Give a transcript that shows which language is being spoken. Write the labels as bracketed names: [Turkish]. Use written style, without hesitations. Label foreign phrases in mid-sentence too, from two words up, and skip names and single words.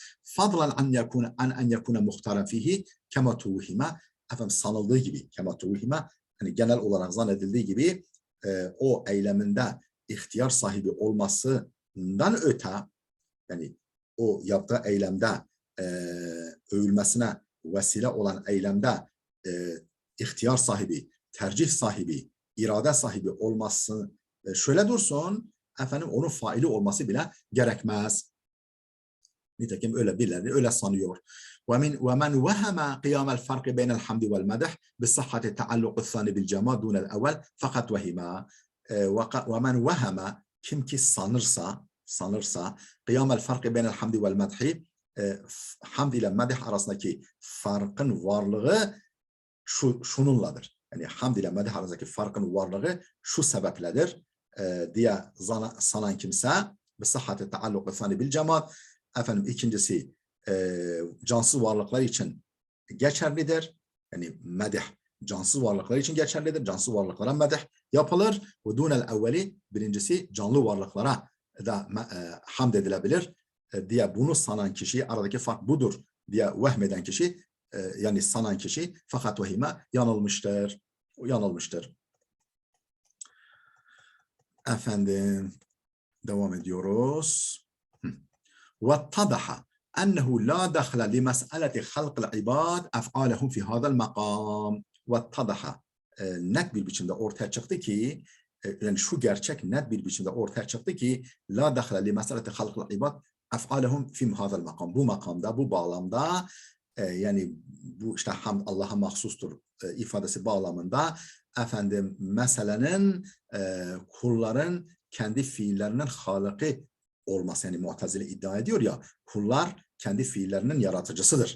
[Arabic] فضلا أن يكون مختارا فيه كما توهم [Turkish] efendim sanıldığı gibi [Arabic] كما توهم [Turkish] hani genel olarak zannedildiği gibi o eyleminde ihtiyar sahibi olmasından öte yani o yaptığı eylemde övülmesine vesile olan eylemde ihtiyar sahibi, tercih sahibi, irade sahibi olması şöyle dursun efendim onun faili olması bile gerekmez. Nitekim öyle birileri öyle sanıyor. [Arabic] ومن وهم قيام الفرق بين الحمد والمدح بصحة تعلق الثاني بالجمال دون الأول فقط وهما ومن وهم [Turkish] kim ki sanırsa [Arabic] قيام الفرق بين الحمد والمدح [Turkish] hamd ile medih arasındaki farkın varlığı şununladır. Yani hamd ile medih arasındaki farkın varlığı şu sebepledir diye sanan kimse [Arabic] بصحة تعلق الثاني بالجمال [Turkish] efendim ikincisi cansız varlıklar için geçerlidir. Yani medih cansız varlıklar için geçerlidir. Cansız varlıklara medih yapılır. [Arabic] ودون الأول [Turkish] birincisi canlı varlıklara da hamd edilebilir diye bunu sanan kişi aradaki fark budur diye vehmeden kişi yani sanan kişi fakat vehime yanılmıştır. Yanılmıştır. Efendim devam ediyoruz. [Arabic] واتضح أنه لا دخل لمسألة خلق العباد أفعالهم في هذا المقام. [Turkish] واتضح net bir biçimde ortaya çıktı ki yani şu gerçek net bir biçimde ortaya çıktı ki [Arabic] لا دخل لمسألة خلق العباد أفعالهم في هذا المقام. [Turkish] Bu makamda, bu bağlamda yani bu işte hamd Allah'a mahsustur ifadesi bağlamında efendim meselenin kulların kendi fiillerinin halıkı olması yani Mu'tezile iddia ediyor ya kullar kendi fiillerinin yaratıcısıdır.